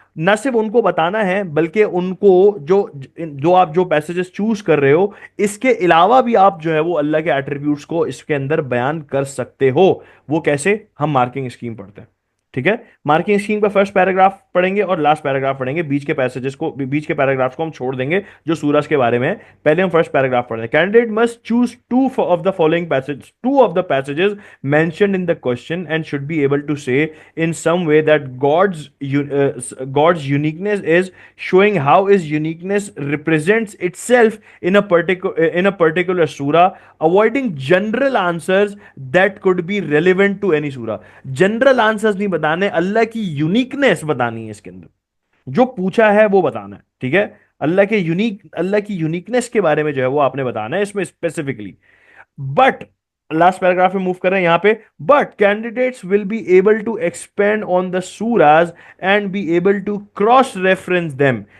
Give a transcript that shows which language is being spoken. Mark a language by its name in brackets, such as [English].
[Hindi] न सिर्फ उनको बताना है बल्कि उनको जो जो आप जो पैसेजेस चूज कर रहे हो इसके अलावा भी आप जो है वो अल्लाह के एट्रीब्यूट्स को इसके अंदर बयान कर सकते हो। वो कैसे, हम मार्किंग स्कीम पढ़ते हैं। ठीक है। मार्किंग स्कीम का फर्स्ट पैराग्राफ पढ़ेंगे और लास्ट पैराग्राफ पढ़ेंगे, बीच के पैसेजेस को, बीच के पैराग्राफ्स को हम छोड़ देंगे जो सूरज के बारे में है। पहले हम फर्स्ट पैराग्राफ पढ़ रहे हैं। [English] Candidate must choose two of the following passage, two of the passages mentioned in the question and should be able to say in some way that God's uniqueness is showing how his uniqueness represents itself in a particular surah, avoiding general answers that could be relevant to any surah. [Hindi] General answers नहीं बताने, अल्लाह की uniqueness बतानी है इसके अंदर, जो पूछा है वो बताना है, ठीक है। अल्लाह की यूनिकनेस के बारे में जो है वो आपने बताना है इसमें स्पेसिफिकली। [English] but last paragraph [Hindi] में मूव कर रहे हैं यहां पे, [English] But candidates will be able to expand on the surahs and be able to cross reference them.